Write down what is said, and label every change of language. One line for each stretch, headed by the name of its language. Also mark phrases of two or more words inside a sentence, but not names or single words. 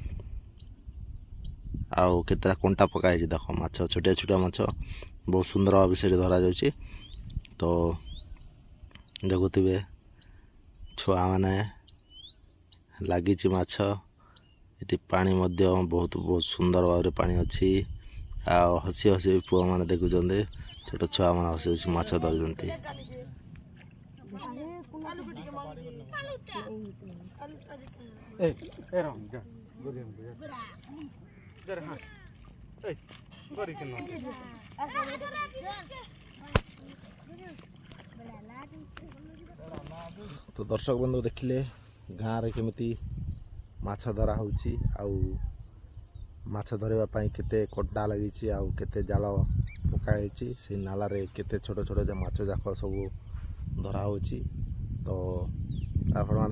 Odia: ଆଉ କେତେଟା କଣ୍ଟା ପକା ହେଇଛି ଦେଖ ମାଛ ଛୋଟିଆ ଛୋଟିଆ ମାଛ ବହୁତ ସୁନ୍ଦର ଭାବେ ସେଠି ଧରାଯାଉଛି ତ ଦେଖୁଥିବେ ଛୁଆମାନେ ଲାଗିଛି ମାଛ ଏଠି ପାଣି ମଧ୍ୟ ବହୁତ ସୁନ୍ଦର ଭାବରେ ପାଣି ଅଛି ଆଉ ହସି ହସି ପୁଅମାନେ ଦେଖୁଛନ୍ତି ଛୋଟ ଛୁଆମାନେ ହସି ହସି ମାଛ ଧରୁଛନ୍ତି
Bhojpuri: ए रह जा गोरी जर हां ए गोरी के न
Odia: ତ ଦର୍ଶକ ବନ୍ଧୁ ଦେଖିଲେ ଗାଁରେ କେମିତି ମାଛ ଧରା ହେଉଛି ଆଉ ମାଛ ଧରିବା ପାଇଁ କେତେ କଣ୍ଟା ଲାଗିଛି ଆଉ କେତେ ଜାଲ ପକା ହେଇଛି ସେଇ ନାଲାରେ କେତେ ଛୋଟ ଛୋଟ ମାଛ ଯାକ ସବୁ ଧରା ହେଉଛି ତ ଆପଣମାନେ